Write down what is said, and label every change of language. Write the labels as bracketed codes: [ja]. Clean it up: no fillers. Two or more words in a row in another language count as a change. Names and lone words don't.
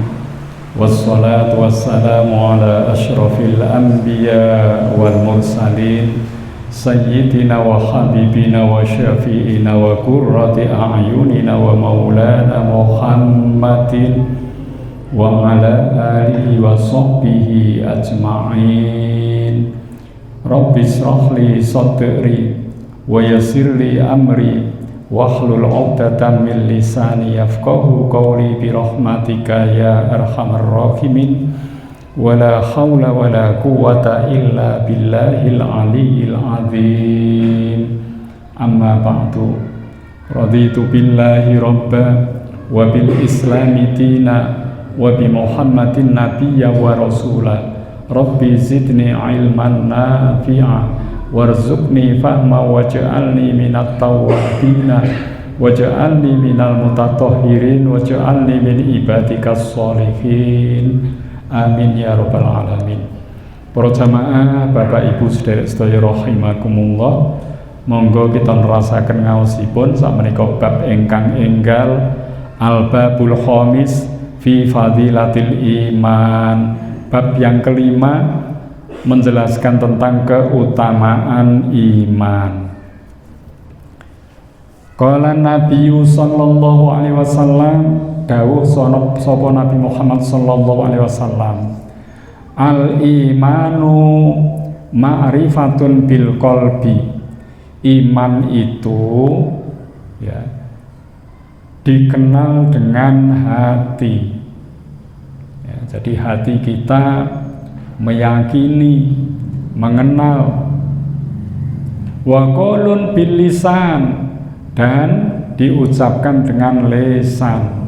[ar] والصلاة والسلام على أشرف الأنبياء والمرسلين سيدنا وحبيبنا وشفيعنا وقرة أعيننا ومولانا محمد وعلى آله وصحبه أجمعين. رب اشرح لي صدري ويسر لي أمري واحلل عقدة من لساني يفقهوا قولي برحمتك يا أرحم الراحمين. ولا حول ولا قوة إلا بالله العلي العظيم. أما بعد. رضيت بالله ربا وبالإسلام دينا وبمحمد نبيا ورسولا. رب زدني علما نافعا وارزقني فهما واجعلني من التوابين واجعلني من المتطهرين واجعلني من عبادك الصالحين. آمين يا رب العالمين. [jv] Para jamaah, Bapak Ibu sedherek-sedherek rahimakumullah, monggo kita nerasaken ngaosipun sakmenika bab ingkang enggal [ar] الباب الخامس في فضيلة الإيمان. [id] Bab yang kelima menjelaskan tentang keutamaan iman. [ar] قال النبي صلى الله عليه وسلم, [jv] dawuh sapa Nabi Muhammad [ar] صلى الله عليه وسلم الإيمان معرفة بالقلب. [id] Iman itu ya dikenal dengan hati. Ya, jadi hati kita meyakini, mengenal. [ar] وقول باللسان, [id] dan diucapkan dengan lisan.